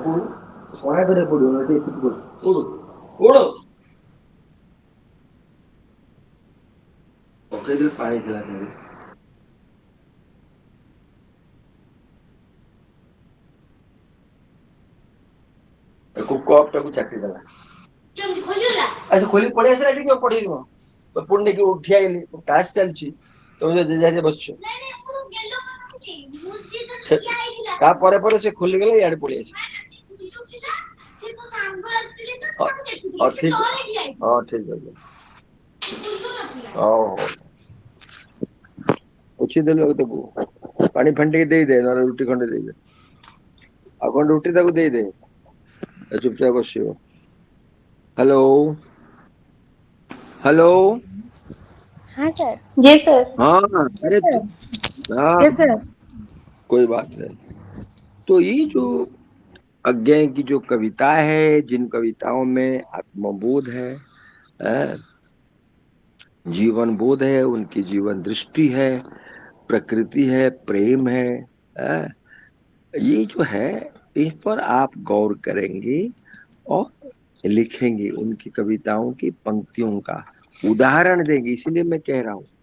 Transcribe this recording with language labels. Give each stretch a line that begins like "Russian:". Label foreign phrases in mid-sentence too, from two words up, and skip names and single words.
Odia: ସହାୟ କରିବାକୁ ପଡିବ ନା, କୋଉଠୁ କୋଉଠୁ
Hindi: कई दिन पानी खिलाते हैं
Odia: କପଟାକୁ ଚାଟି ଦେଲା ଆଚ୍ଛା ଖୋଲି ପଳେଇ ଆସିଲା ଟିକେ ପଢେଇବ ପୁଣି ନେଇକି ଉଠି ଆଇଲି ତାସ ଚାଲିଛି ତମେ ଜେଜେ ବସିଛ ତାପରେ ପରେ ସେ ଖୋଲିଗଲା ଇଆଡେ ପଳେଇ ଆସିଲା ହଁ ଠିକ ଅଛି ହଉ ହଉ ପୋଛି ଦେଲୁ ତାକୁ ପାଣି ଫାଣି ଟିକେ ଦେଇଦେ ନହେଲେ ରୁଟି ଖଣ୍ଡେ ଦେଇଦେ ଆଉ ଖଣ୍ଡେ ରୁଟି ତାକୁ ଦେଇଦେ ଚୁପଚାପ ବସିବ
English: hello hello
Hindi: हाँ सर। जी सर। हाँ अरे हाँ
English: yes sir.
Hindi: कोई बात नहीं। तो ये जो अज्ञे की जो कविता है, जिन कविताओं में आत्मबोध है, जीवन बोध है, उनकी जीवन दृष्टि है, प्रकृति है, प्रेम है, ये जो है इस पर आप गौर करेंगे और लिखेंगे उनकी कविताओं की पंक्तियों का उदाहरण देंगे, इसीलिए मैं कह रहा हूं।